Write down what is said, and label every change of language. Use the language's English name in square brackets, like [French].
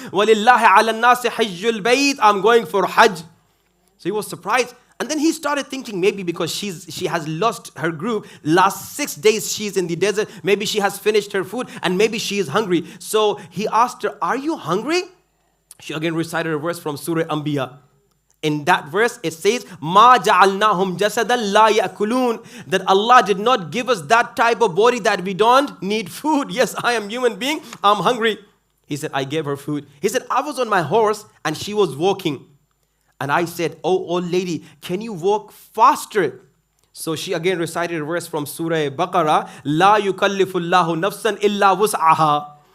[Arabic] وَلِلَّهِ عَلَى النَّاسِ حِجُّ الْبَيْتِ. [English] I'm going for Hajj. So he was surprised. And then he started thinking maybe because she has lost her group. Last 6 days she's in the desert. Maybe she has finished her food and maybe she is hungry. So he asked her, are you hungry? She again recited a verse from Surah Anbiya. In that verse it says, [Arabic] مَا جَعَلْنَاهُمْ جَسَدًا لَا يَأْكُلُونَ. [English] That Allah did not give us that type of body that we don't need food. Yes, I am a human being. I'm hungry. He said, I gave her food. He said, I was on my horse and she was walking. And I said, oh old lady, can you walk faster? So she again recited a verse from Surah Baqarah. [Arabic] La yukallifullahu nafsan illa wus'aha.